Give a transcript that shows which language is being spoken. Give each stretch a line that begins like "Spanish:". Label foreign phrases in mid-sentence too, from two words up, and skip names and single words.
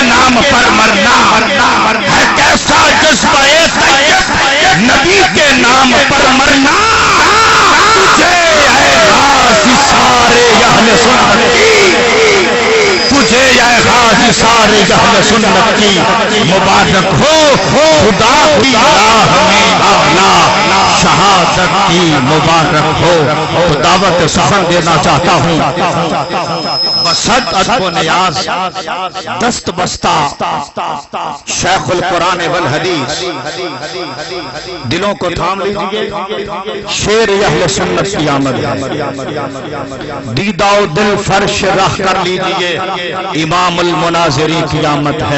Urdu: نام پر مرنا، ہے کیسا جذبہ طیب نبی کے نام پر مرنا، تجھے اے غازی سارے اہل سنت کی، تجھے اے غازی سارے اہل سنت کی مبارک ہو، خدا کی راہ میں اعلیٰ شہادت کی مبارک ہو. تو دعوت سخن دینا چاہتا ہوں. بسط ادب و نیاز دست بستہ شیخ القرآن والحدیث دلوں کو تھام لیجئے. شیر اہل سنت کی آمد ہے. دیدہ و دل فرش رہ کر لیجئے. امام المناظری کی آمد ہے.